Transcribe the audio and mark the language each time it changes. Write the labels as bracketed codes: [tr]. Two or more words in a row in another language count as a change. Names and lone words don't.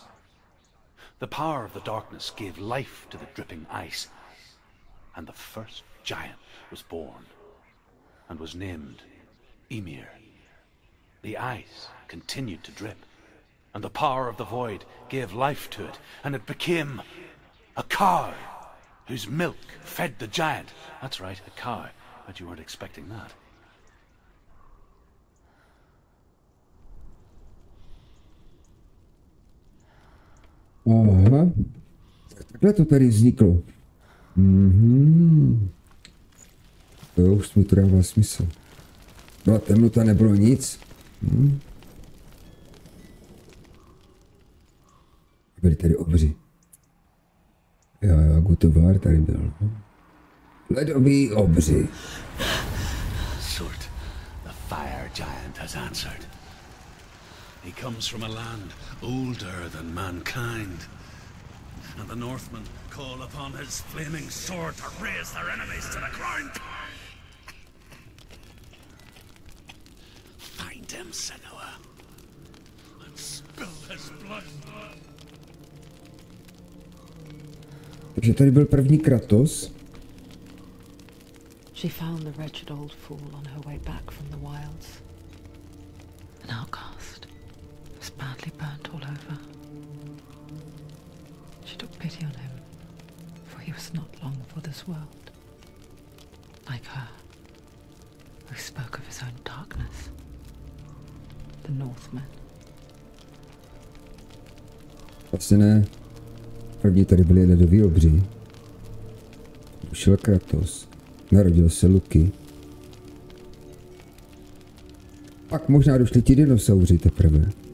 [en] The power of the darkness gave life to the dripping ice, and the first giant was born, and was named Ymir. The ice continued to drip, and the power of the void gave life to it, and it became a cow, whose milk fed the giant. That's right, a cow. Bet you weren't expecting that. Aha. [cs] Takhle to tady vzniklo. To už mi to dává smysl. Byla temnota, nebylo nic. Byli tady obři. Jo, Gutovár tady byl. Ledový obři. [en] Surt, the fire giant has answered. He comes from a land older than mankind. And the Northmen call upon his flaming sword to raise their enemies to the ground. Find him, Senua, and spill his blood. [cs] Takže tady byl první Kratos. [en] She found the wretched old fool on her way back from the wilds. An outcast, was badly burnt all over. She took pity on him, for he was not long for this world. Like her, who spoke of his own darkness. The Northmen. [cs] Vlastně ne. První tady byli ledoví obři. Ušel Kratos. Narodil se Loki. Pak možná došli ti dinosauři teprve.